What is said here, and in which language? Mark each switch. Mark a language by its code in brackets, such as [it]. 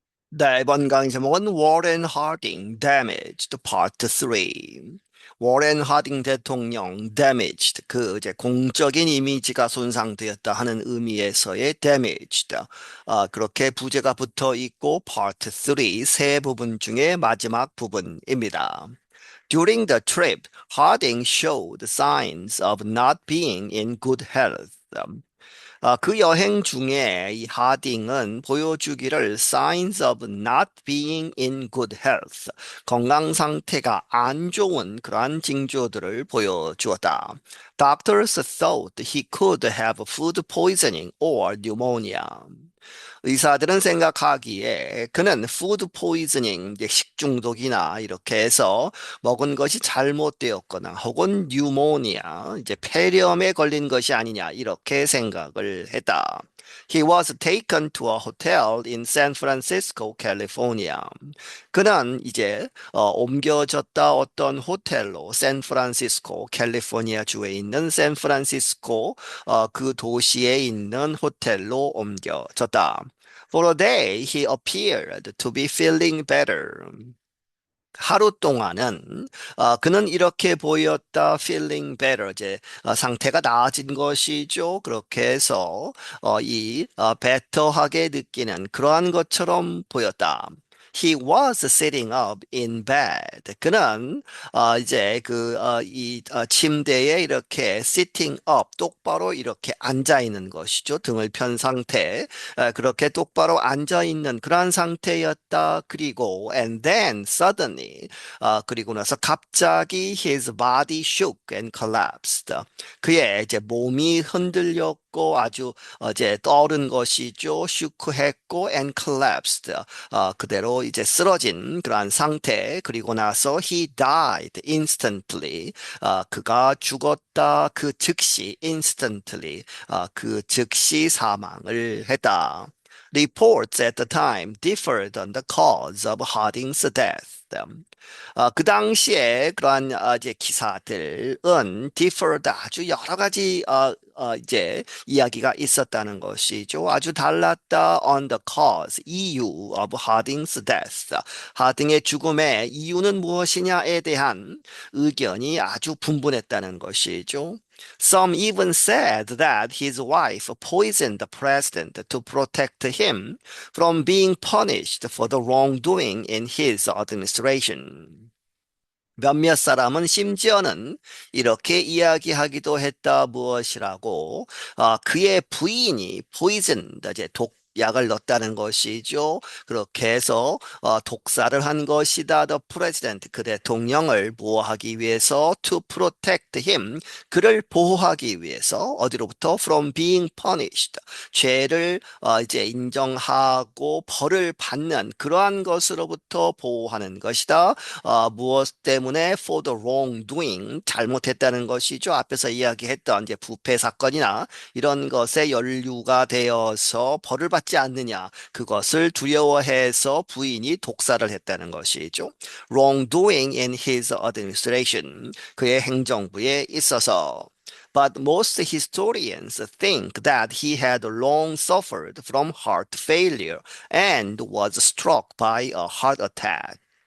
[ko] 네, 이번 강의 제목은 [en] Warren Harding Damaged Part 3. [ko] 워렌 하딩 대통령 damaged 이제 공적인 이미지가 손상되었다 하는 의미에서의 damaged 그렇게 부제가 붙어 있고 part 3 세 부분 중에 마지막 부분입니다. [en] During the trip, Harding showed signs of not being in good health. [ko] 그 여행 중에 이 하딩은 보여주기를 [en] signs of not being in good health, [ko] 건강 상태가 안 좋은 그러한 징조들을 보여주었다. [en] Doctors thought he could have food poisoning or pneumonia. [ko] 의사들은 생각하기에 그는 푸드 포이즈닝, 식중독이나 이렇게 해서 먹은 것이 잘못되었거나 혹은 뉴모니아, 이제 폐렴에 걸린 것이 아니냐 이렇게 생각을 했다. [en] He was taken to a hotel in San Francisco, California. [ko] 그는 이제 옮겨졌다 어떤 호텔로 샌프란시스코, 캘리포니아 주에 있는 샌프란시스코 그 도시에 있는 호텔로 옮겨졌다. [en] For a day, he appeared to be feeling better. [ko] 하루 동안은 그는 이렇게 보였다, [en] feeling better, [ko] 이제 상태가 나아진 것이죠. 그렇게 해서 better하게 느끼는 그러한 것처럼 보였다. [en] He was sitting up in bed. [ko] 그는 이제 침대에 이렇게 [en] sitting up, [ko] 똑바로 이렇게 앉아 있는 것이죠. 등을 편 상태. 그렇게 똑바로 앉아 있는 그러한 상태였다. 그리고 [en] and then suddenly [ko] 그리고 나서 갑자기 [en] his body shook and collapsed. [ko] 그의 이제 몸이 흔들렸고 아주 이제 떠오른 것이죠. 슈크했고 [en] and collapsed. [ko] 그대로 이제 쓰러진 그러한 상태. 그리고 나서 [en] he died instantly. [ko] 그가 죽었다. 그 즉시 instantly. 그 즉시 사망을 했다. [en] Reports at the time differed on the cause of Harding's death. [ko] 그 당시에 그러한 이제 기사들은 differed 아주 여러 가지 이제 이야기가 있었다는 것이죠. 아주 달랐다 [en] on the cause, [ko] 이유 [en] of Harding's death. [ko] 하딩의 죽음의 이유는 무엇이냐에 대한 의견이 아주 분분했다는 것이죠. [en] Some even said that his wife poisoned the president to protect him from being punished for the wrongdoing in his administration. [ko] 몇몇 사람은 심지어는 이렇게 이야기하기도 했다 무엇이라고 그의 부인이 poisoned 이제 독약을 넣었다는 것이죠. 그렇게 해서 독사를 한 것이다. [en] The president [ko] 그 대통령을 보호하기 위해서 [en] to protect him [ko] 그를 보호하기 위해서 어디로부터 [en] from being punished [ko] 죄를 이제 인정하고 벌을 받는 그러한 것으로부터 보호하는 것이다. 무엇 때문에 [en] for the wrongdoing [ko] 잘못했다는 것이죠. 앞에서 이야기했던 이제 부패 사건이나 이런 것에 연루가 되어서 벌을 받지 않느냐 그것을 두려워해서 부인이 독사를 했다는 것이죠. [en] wrongdoing in his administration [ko] 그의 행정부에 있어서 [en] But most historians think that he had long suffered from heart failure and was struck by a heart attack.